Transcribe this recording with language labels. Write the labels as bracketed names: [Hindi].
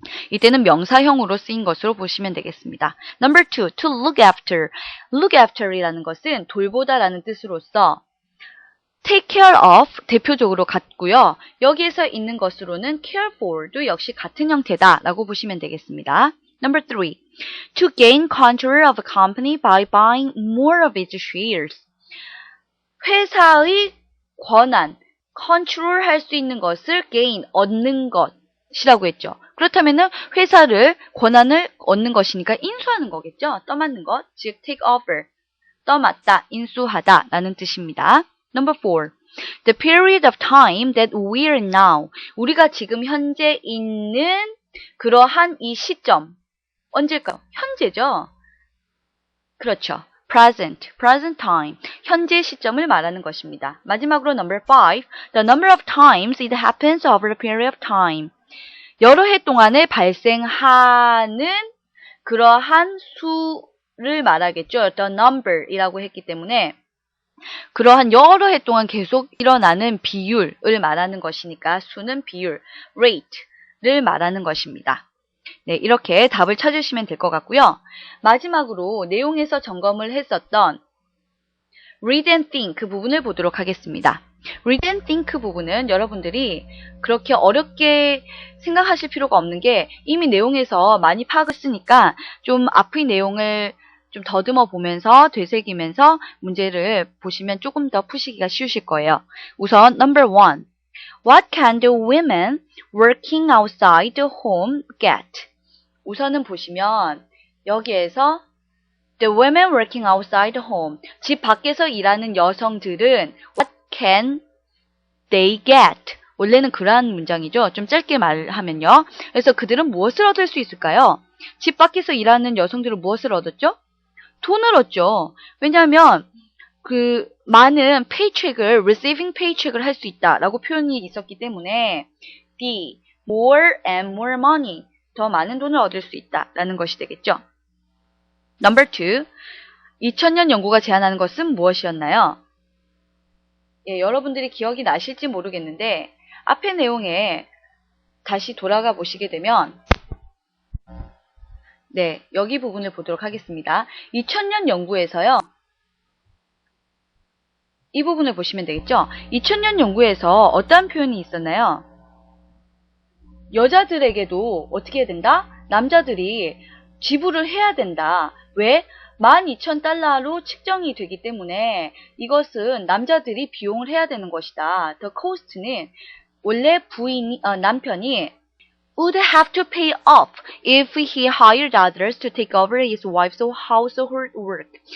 [Korean] 이때는 명사형으로 쓰인 것으로 보시면 되겠습니다. [English] Number 2, to look after. [Korean] look after이라는 것은 돌보다라는 뜻으로서 [English] take care of [Korean] 대표적으로 같고요. 여기에서 있는 것으로는 [English] care for [Korean] 도 역시 같은 형태다라고 보시면 되겠습니다. [English] Number 3, to gain control of a company by buying more of its shares. [Korean] 회사의 권한, control 할 수 있는 것을 gain, 얻는 것이라고 했죠. 그렇다면 회사를, 권한을 얻는 것이니까 인수하는 거겠죠. 떠맡는 것, 즉 [English] take over, [Korean] 떠맡다, 인수하다 라는 뜻입니다. [English] Number 4, the period of time that we're now. [Korean] 우리가 지금 현재 있는 그러한 이 시점. 언제일까요? 현재죠. 그렇죠. [English] present time. [Korean] 현재 시점을 말하는 것입니다. 마지막으로 [English] number 5, the number of times it happens over a period of time. [Korean] 여러 해 동안에 발생하는 그러한 수를 말하겠죠. [English] the number [Korean] 이라고 했기 때문에 그러한 여러 해 동안 계속 일어나는 비율을 말하는 것이니까 수는 비율, rate를 말하는 것입니다. 네, 이렇게 답을 찾으시면 될 것 같고요. 마지막으로 내용에서 점검을 했었던 [English] read and think [Korean] 그 부분을 보도록 하겠습니다. [English] read and think [Korean] 부분은 여러분들이 그렇게 어렵게 생각하실 필요가 없는 게 이미 내용에서 많이 파악을 했으니까 좀 앞의 내용을 좀 더듬어 보면서 되새기면서 문제를 보시면 조금 더 푸시기가 쉬우실 거예요. [English] 우선 number 1, what can the women working outside the home get? [Korean] 우선은 보시면 여기에서 [English] the women working outside the home, [Korean] 집 밖에서 일하는 여성들은 [English] what can they get? [Korean] 원래는 그러한 문장이죠. 좀 짧게 말하면요. 그래서 그들은 무엇을 얻을 수 있을까요? 집 밖에서 일하는 여성들은 무엇을 얻었죠? 돈을 얻죠. 왜냐하면 그 많은 paycheck을 receiving paycheck을 할 수 있다라고 표현이 있었기 때문에 [English] the more and more money [Korean] 더 많은 돈을 얻을 수 있다라는 것이 되겠죠. [English] Number 2, [Korean] 2000년 연구가 제안하는 것은 무엇이었나요? 예, 여러분들이 기억이 나실지 모르겠는데 앞의 내용에 다시 돌아가 보시게 되면 네, 여기 부분을 보도록 하겠습니다. 2000년 연구에서요. 이 부분을 보시면 되겠죠. 2000년 연구에서 어떠한 표현이 있었나요? 여자들에게도 어떻게 해야 된다? 남자들이 지불을 해야 된다. 왜? 12,000달러로 측정이 되기 때문에 이것은 남자들이 비용을 해야 되는 것이다. [English] The cost는 [Korean] 원래 남편이 [English] would have to pay up if he hired others to take over his wife's household work.